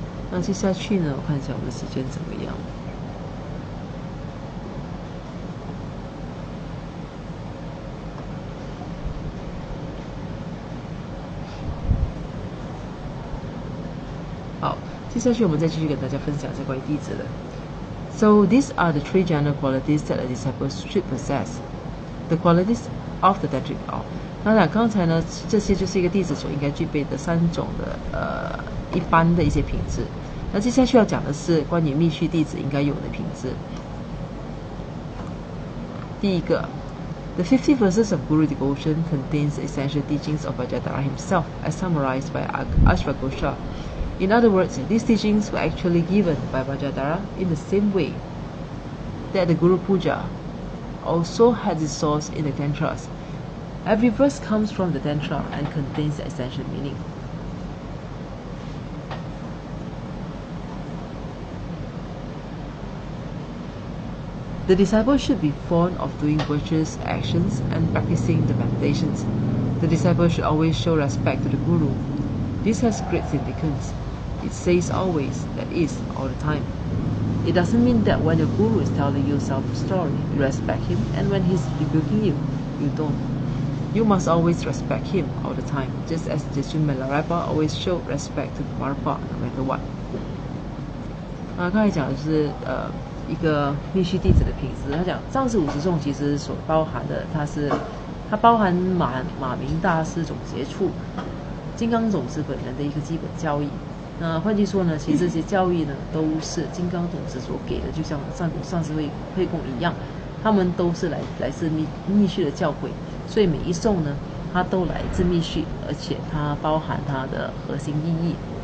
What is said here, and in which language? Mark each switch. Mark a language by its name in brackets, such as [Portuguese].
[Chinese] 那接下去呢，我看一下我们的时间怎么样。好，接下去我们再继续跟大家分享一下关于弟子的。 [English] So these are the 3 general qualities that a disciple should possess. The qualities of the Tantric law. [Chinese] 当然，刚才呢，这些就是一个弟子所应该具备的3种的一般的一些品质。那接下去要讲的是关于密续弟子应该有的品质。第一个 [English] ，The 50 verses of Guru Devotion contains the essential teachings of Vajradhara himself, as summarized by Ashvaghosha. In other words, these teachings were actually given by Vajradhara in the same way that the Guru Puja also has its source in the Tantras. Every verse comes from the Tantra and contains the essential meaning. The disciple should be fond of doing virtuous actions and practicing the meditations. The disciple should always show respect to the Guru. This has great significance. It says always, that is, all the time. It doesn't mean that when your Guru is telling you some story, you respect him, and when he's rebuking you, you don't. You must always respect him all the time, just as Jeshun Milarepa always showed respect to Marpa no matter what. [Chinese] 刚才讲的是一个密续弟子的品质。他讲上师50颂其实所包含的，它包含马明大师总结处、金刚总师本人的一个基本教义。那换句说呢，其实这些教义呢都是金刚总师所给的，就像上师会供一样，他们都是来自密续的教诲，所以每一颂呢，它都来自密续，而且它包含它的核心意义。